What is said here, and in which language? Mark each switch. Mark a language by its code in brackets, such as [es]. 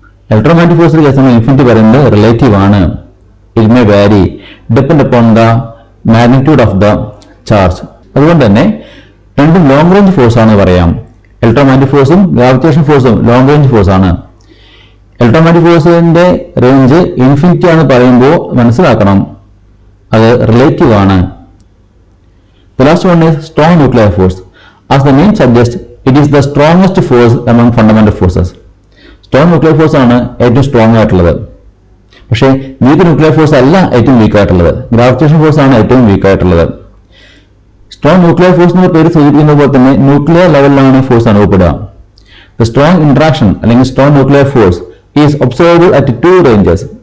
[ml] Electromagnetic ഫോഴ്സിന്റെ കേസിൽ നമ്മൾ ഇൻഫിനിറ്റി പറയുന്നത് റിലേറ്റീവ് ആണ്. [en] It may vary depend upon the magnitude of the charge. [ml] അതുകൊണ്ട് തന്നെ രണ്ടും ലോങ് റേഞ്ച് ഫോഴ്സ് ആണെന്ന് പറയാം. ഇലക്ട്രോമാഗ്നറ്റിക് ഫോഴ്സും ഗ്രാവിറ്റേഷൻ ഫോഴ്സും ലോങ് റേഞ്ച് ഫോഴ്സ് ആണ്. ഇലക്ട്രോമാഗ്നറ്റിക് ഫോഴ്സിന്റെ റേഞ്ച് ഇൻഫിനിറ്റി ആണ് പറയുമ്പോൾ മനസ്സിലാക്കണം അത് റിലേറ്റീവ് ആണ്. [en] The last one is strong nuclear force. As the name suggests, it is the strongest force among fundamental forces. [ml] Strong nuclear force ആണ് ഏറ്റവും സ്ട്രോങ് ആയിട്ടുള്ളത്. പക്ഷേ വീക്ക് ന്യൂക്ലിയർ ഫോഴ്സ് അല്ല ഏറ്റവും വീക്ക് ആയിട്ടുള്ളത്, ഗ്രാവിറ്റേഷൻ ഫോഴ്സ് ആണ് ഏറ്റവും വീക്ക് ആയിട്ടുള്ളത്. സ്ട്രോങ് ന്യൂക്ലിയർ ഫോഴ്സ് എന്ന പേര് സൂചിപ്പിക്കുന്ന പോലെ തന്നെ ന്യൂക്ലിയർ ലെവലിലാണ് ഫോഴ്സ് അനുഭവപ്പെടുക. [en] The strong interaction [ml] അല്ലെങ്കിൽ [en] strong nuclear force is observable at two ranges.